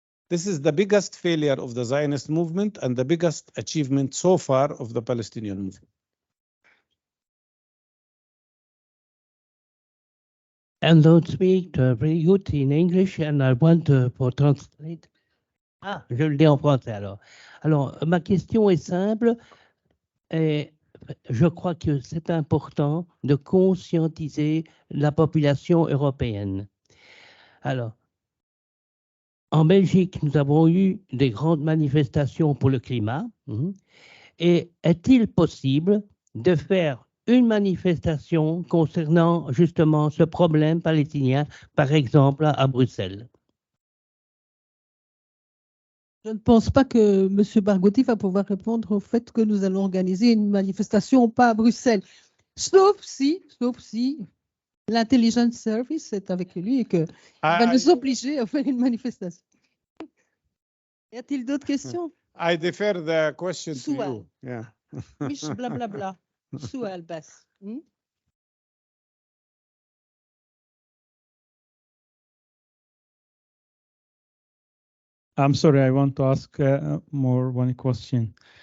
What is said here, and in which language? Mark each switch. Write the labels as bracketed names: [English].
[English] This is the biggest failure of the Zionist movement and the biggest achievement so far of the Palestinian movement. And don't speak very good in English, and I want to translate. [French] Ah, je le dis en français alors. Alors, ma question est simple. Et je crois que c'est important de conscientiser la population européenne. Alors, en Belgique, nous avons eu des grandes manifestations pour le climat. Et est-il possible de faire une manifestation concernant justement ce problème palestinien, par exemple à Bruxelles? Je ne pense pas que M. Barghouti va pouvoir répondre au fait que nous allons organiser une manifestation pas à Bruxelles. Sauf si l'intelligence service est avec lui et qu'il va nous obliger à faire une manifestation. Y a-t-il d'autres questions? [English] I defer the question to you. Yeah. [Arabic] مش بلا بلا بلا. سؤال بس. [English] I'm sorry, I want to ask one question.